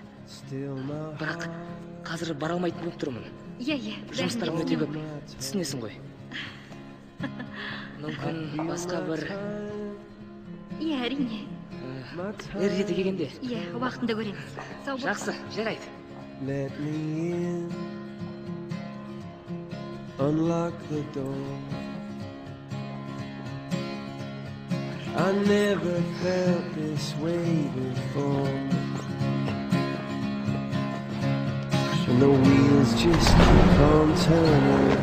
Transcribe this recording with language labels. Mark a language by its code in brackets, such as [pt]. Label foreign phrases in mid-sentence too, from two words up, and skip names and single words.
[kk] Бірақ қазір бара алмайтын болып тұрмын. Я. Жұмыстарым өте көп. Түсінесің ғой. Мүмкін басқа бір... Я, әрине. Реті келгенде. Я, уақытында көреміз. Жақсы, жарайды. [en] Let me in. Unlock the door. I never felt this way before. And the wheels just keep on turning.